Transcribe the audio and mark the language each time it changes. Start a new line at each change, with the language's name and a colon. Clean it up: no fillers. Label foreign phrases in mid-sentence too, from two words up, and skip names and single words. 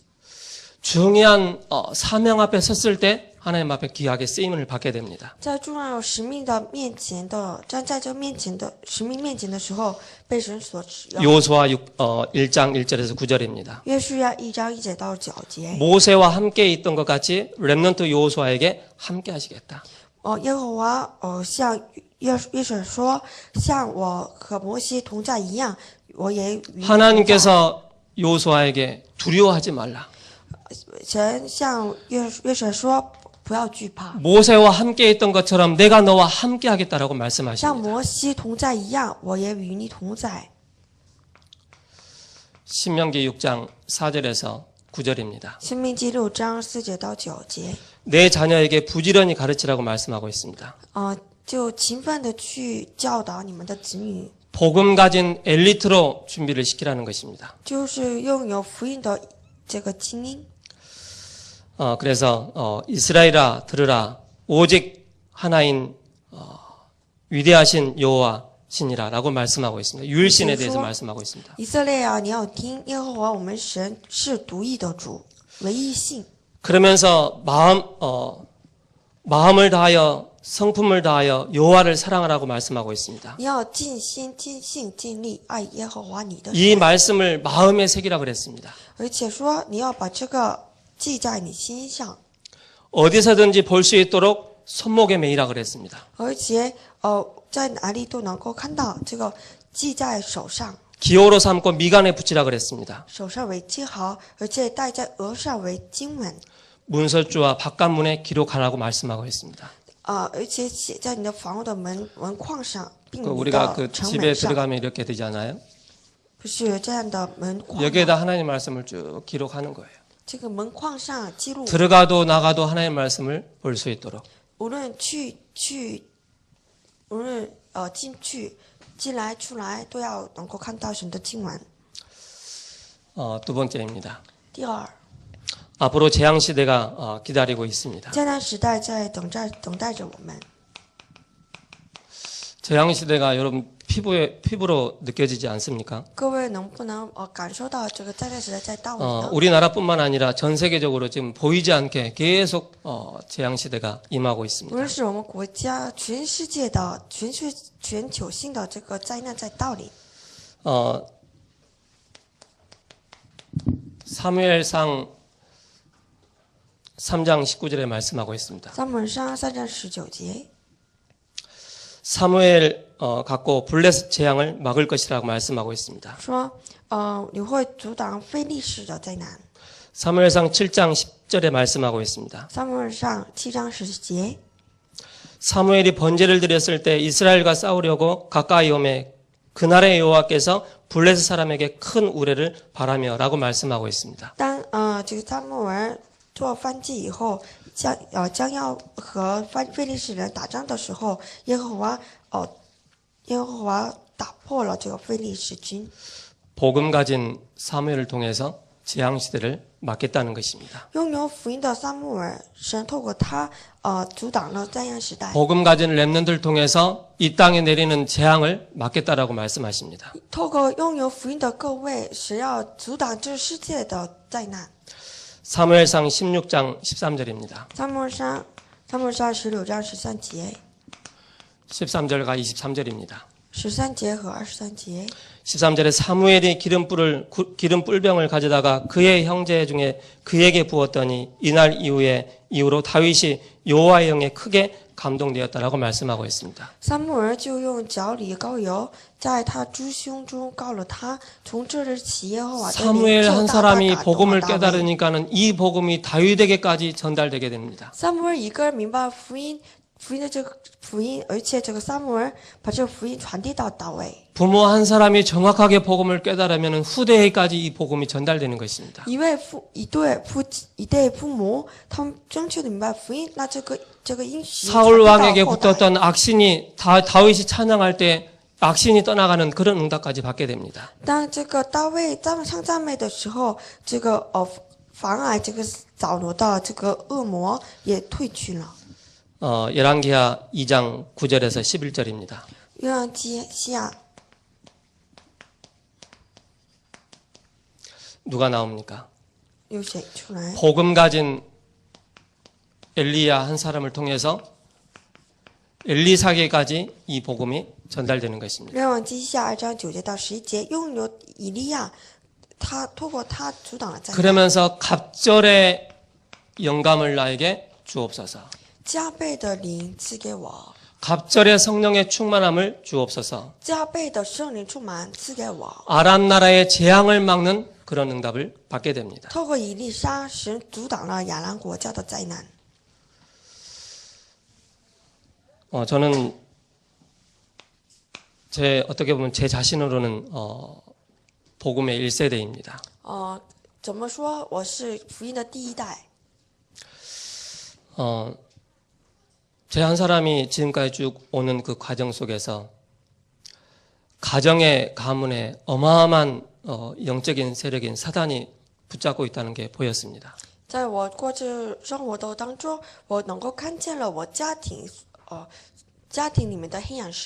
Korean: 중요한 사명 앞에 섰을 때 하나님 앞에 귀하게 쓰임을 받게 됩니다.
Chinese: 在重要使命的面前的站在这面前的使命面前的时候，被神所使用。
Korean: 요수아 1장 1절에서 9절입니다.
Chinese: 约书亚1章1节到9节。
Korean: 모세와 함께 있던 것 같이 렘넌트 요수아에게 함께 하시겠다.
Chinese: 耶和华向约瑟说，像我和摩西同在一样， 我也与你同在。
Korean: 하나님께서 요수아에게 두려워하지 말라.
Chinese: 神向约瑟说不要惧怕，
Korean: 모세와 함께 있던 것처럼 내가 너와 함께 하겠다라고
Chinese: 像
Korean: 말씀하십니다.
Chinese: 摩西同在一样，我也与你同在。
Korean: 신명기 6장 4절에서 9절입니다.
Chinese: 申命记6章4节到9节，
Korean: 내 자녀에게 부지런히 가르치라고 말씀하고 있습니다.
Chinese: 就勤奋的去教导你们的子女，
Korean: 복음 가진 엘리트로 준비를 시키라는 것입니다.
Chinese: 就是拥有福音的这个精英。
Korean: 그래서 이스라엘아 들으라 오직 하나인 위대하신 여호와 신이라라고 말씀하고 있습니다. 유일신에 대해서 말씀하고 있습니다.
Chinese: 以色列啊，你要听耶和华我们神是独一的主，唯一性。
Korean: 그러면서 마음을 다하여 성품을 다하여 여호와를 사랑하라고 말씀하고 있습니다.
Chinese: 你要尽心、尽性、尽力爱耶和华你的
Korean: 이
Chinese: 神，
Korean: 말씀을 마음에 새기라 그랬습니다.
Chinese: 而且说你要把这个记在你心上，
Korean: 어디서든지 볼 수 있도록 손목에 매이라 그랬습니다.
Chinese: 而且在哪里都能够看到这个记在手上，
Korean: 기호로 삼고 미간에 붙이라 그랬습니다.
Chinese: 手上为记号，而且戴在额上为经文，
Korean: 문설주와 바깥문에 기록하라고 말씀하고 있습니다.
Chinese: 而且写在你的房屋的门框上，并你
Korean: 우리가
Chinese: 的
Korean: 그
Chinese: 城
Korean: 집에
Chinese: 门上，
Korean: 들어가면 이렇게 되잖아요.
Chinese: 不是这样的门框吗。
Korean: 여기에다 하나님 말씀을 쭉 기록하는 거예요.
Chinese: 这个门框上记录，
Korean: 들어가도 나가도 하나님 말씀을 볼 수 있도록.
Chinese: 无论无论进去、进来、出来，都要能够看到神的经文。
Korean: 두 번째입니다.
Chinese: 第二，
Korean: 앞으로 재앙 시대가 기다리고 있습니다.
Chinese: 灾难时代在等待着我们。
Korean: 재앙 시대가 여러분 피부로 느껴지지 않습니까?
Chinese: 各位能不能感受到这个灾难时代在到临呢？
Korean: 우리나라뿐만 아니라 전 세계적으로 지금 보이지 않게 계속 재앙 시대가 임하고
Chinese: 无
Korean: 있습니다.
Chinese: 论是我们国家、全世界的全球性的这个灾难在到临。
Korean: 사무엘상 3장 19절에 말씀하고 있습니다.
Chinese: 撒母耳上3章19节，
Korean: 사무엘 갖고 블레셋 재앙을 막을 것이라고 말씀하고 있습니다.
Chinese: 说你会阻挡非利士的灾难。
Korean: 사무엘상 7장 10절에 말씀하고 있습니다.
Chinese: 撒母耳上7章10节，
Korean: 사무엘이 번제를 드렸을 때 이스라엘과 싸우려고 가까이 오매 그날의 여호와께서 블레셋 사람에게 큰 우레를 바라며라고 말씀하고 있습니다.
Chinese: 当这个撒母耳做燔祭以后，将要和非利士人打仗的时候，耶和华打破了这个非利士军。
Korean: 복음 가진 사무엘을 통해서 재앙 시대를 막겠다는 것입니다.
Chinese: 拥有福音的撒母耳，神透过他阻挡了灾难时代。
Korean: 복음 가진 렘넌트를 통해서 이 땅에 내리는 재앙을 막겠다라고 말씀하십니다.
Chinese: 透过拥有福音的各位，神要阻挡这世界的灾难。
Korean: 사무엘상 16장 13절입니다.
Chinese: 撒母耳上16章13节，
Korean: 13절과 23절입니다.
Chinese: 13 节和23节。
Korean: 13절에 사무엘이 기름 뿔병을 가져다가 그의 형제 중에 그에게 부었더니 이날 이후로 다윗이 여호와의 영에 크게 감동되었다라고 말씀하고 있습니다.
Chinese: 撒母耳就用脚里膏油，在他诸兄中膏了他。从这日起，耶和华的灵
Korean: 사무엘
Chinese: 就
Korean: 한
Chinese: 大大
Korean: 사람이
Chinese: 感动了
Korean: 복음을
Chinese: 大卫。
Korean: 깨달으니까는 이 복음이 다윗에게까지 전달되게 됩니다.
Chinese: 撒母耳一个人明白福音的这个福音，而且这个撒母耳把这个福音传递到大卫。
Korean: 부모 한 사람이 정확하게 복음을 깨달으면 후대에까지 이 복음이 전달되는 것입니다.
Chinese: 一对父母，他们正确的明白福音，那这个应许
Korean: 사울
Chinese: 传递到
Korean: 왕에게
Chinese: 后代。
Korean: 붙었던 악신이 다윗이 찬양할 때 악신이 떠나가는 그런 응답까지 받게 됩니다.
Chinese: 当这个大卫唱赞美的时候，这个妨碍这个扫罗的这个恶魔也退去了。
Korean: 열왕기하 2장 9절에서 11절입니다.
Chinese: 约翰记下
Korean: 누가 나옵니까?
Chinese: 又写出来，
Korean: 복음 가진 엘리야 한 사람을 통해서 엘리사게까지 이 복음이 전달되는 것입니다.
Chinese: 约翰记下2章9节到11节，拥有以利亚，他透过他阻挡了灾难，
Korean: 그러면서 갑절의 영감을 나에게 주옵소서.
Chinese: 加倍的灵赐给我，
Korean: 갑절의 성령의 충만함을 주옵소서.
Chinese: 加倍的圣灵充满赐给我。
Korean: 아람 나라의 재앙을 막는 그런 응답을 받게 됩니다.
Chinese: 透过以利沙，神阻挡了亚兰国家的灾难。
Korean: 저는 어떻게 보면 제 자신으로는 복음의 1세대입니다.
Chinese: 怎么说？我是福音的第一代。
Korean: 제 한 사람이 지금까지 쭉 오는 그 과정 속에서 가정의 가문에 어마어마한 영적인 세력인 사단이 붙잡고 있다는 게 보였습니다.
Chinese: 在我过去生活的当中，我能够看见了我家庭里面的黑暗势力。